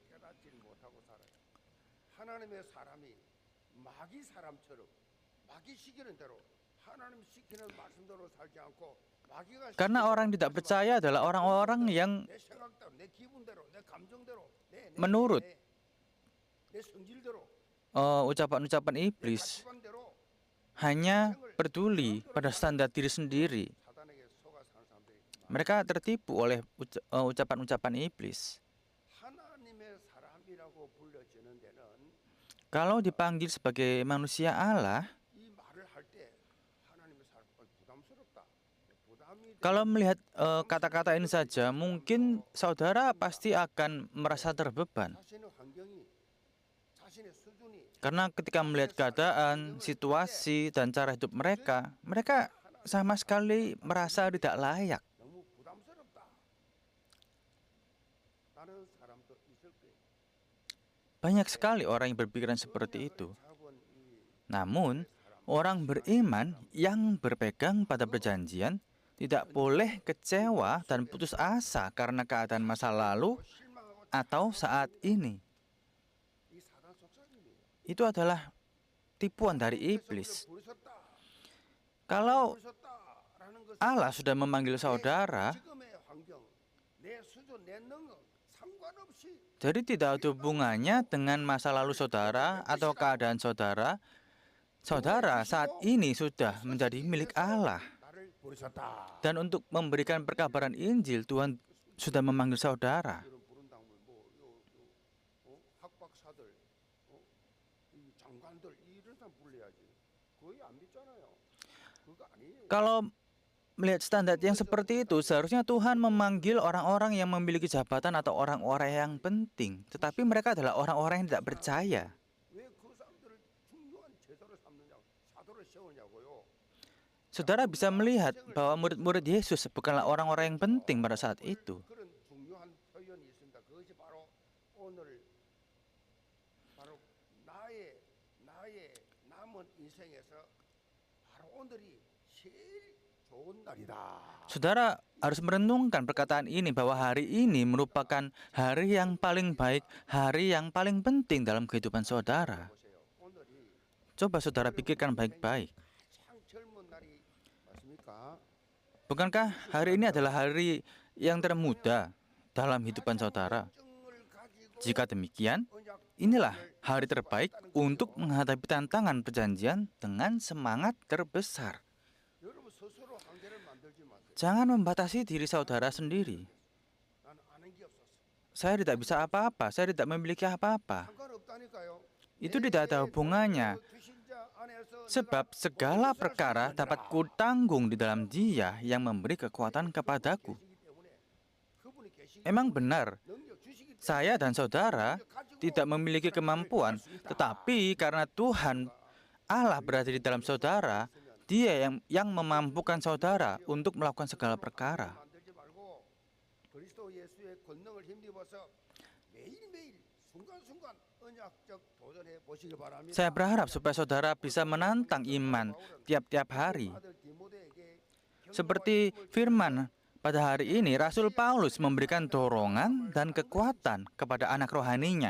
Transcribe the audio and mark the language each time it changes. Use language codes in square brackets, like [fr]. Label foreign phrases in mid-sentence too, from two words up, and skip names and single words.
[id] Karena orang yang tidak percaya adalah orang-orang yang menurut ucapan-ucapan iblis, hanya peduli pada standar diri sendiri. Mereka tertipu oleh ucapan-ucapan iblis. [ko] 불려지는 데는 [id] Kalau dipanggil sebagai manusia Allah, [ko] 이 말을 할 때 하나님의 사람 부담스럽다. 부담이 [id] kalau [ko] 되는 [id] melihat kata-kata ini saja, mungkin saudara pasti akan merasa terbeban. [ko] 자신의 환경이 자신의 수준이 [id] Karena ketika melihat keadaan, situasi, dan cara hidup mereka, mereka sama sekali merasa tidak layak. [ko] 너무 부담스럽다. 다른 사람도 있을 거예요. [id] Banyak sekali orang yang berpikiran seperti itu. [ko] 잡은 이 [id] Namun, orang beriman yang berpegang pada perjanjian tidak boleh kecewa dan putus asa karena keadaan masa lalu [ko] 실망하고 [id] atau saat ini. [ko] 이 사단 속삭임이에요. [id] Itu adalah tipuan dari iblis. [ko] 부르셨다. [id] Kalau [ko] 부르셨다라는 것은 [id] Allah sudah memanggil saudara, [ko] 지금의 환경, 내 수준, 내 능력 상관없이 [id] jadi tidak ada hubungannya dengan masa lalu saudara atau keadaan saudara. Saudara saat ini sudah menjadi milik Allah. [ko] 나를 부르셨다. [id] Dan untuk memberikan perkabaran Injil, Tuhan sudah memanggil saudara. [ko] 이런 부른다면 학박사들, 이 장관들 이런 사람 불러야지. 거의 안 믿잖아요. 그거 아니에요. [id] Kalau melihat standar yang seperti itu, seharusnya Tuhan memanggil orang-orang yang memiliki jabatan atau orang-orang yang penting. Tetapi mereka adalah orang-orang yang tidak percaya. [ko] 왜 그 사람들을 중요한 제자로 삼느냐고, 사도를 세우냐고요. [id] Saudara bisa melihat bahwa murid-murid Yesus bukanlah orang-orang yang penting pada saat itu. [ko] 그런 중요한 표현이 있습니다. 그것이 바로 오늘 바로 나의 남은 인생에서 바로 오늘이 제일 좋은 날이다. [id] Saudara harus merenungkan perkataan ini bahwa hari ini merupakan hari yang paling baik, hari yang paling penting dalam kehidupan saudara. [ko] 보세요. 오늘이 [id] Coba saudara pikirkan baik-baik. [ko] 가장 젊은 날이 맞습니까? [id] Bukankah hari ini adalah hari yang termuda dalam hidupan saudara? [ko] 정을 가지고 [id] Jika demikian, [ko] 언약 [id] inilah hari terbaik untuk menghadapi tantangan perjanjian dengan semangat terbesar. [ko] 여러분 스스로 한계를 만들지 마세요. [id] Jangan membatasi diri saudara sendiri. [ko] 나는 아는 게 없었어. [id] Saya tidak bisa apa-apa, saya tidak memiliki apa-apa. [ko] 상관없다니까요. [id] Itu tidak ada hubungannya. Sebab segala perkara dapat kutanggung di dalam Dia yang memberi kekuatan kepadaku. Memang benar, saya dan saudara tidak memiliki kemampuan, tetapi karena Tuhan Allah berada di dalam saudara, Dia yang memampukan saudara untuk melakukan segala perkara. [ko] 만들지 말고 그리스도 예수의 권능을 힘입어서 매일매일 순간순간 언약적 도전해 보시기 바랍니다. [id] Saya berharap supaya saudara bisa menantang iman tiap-tiap hari. [ko] 아들 디모데에게 [id] Seperti firman pada hari ini, Rasul Paulus memberikan dorongan dan kekuatan kepada anak rohaninya,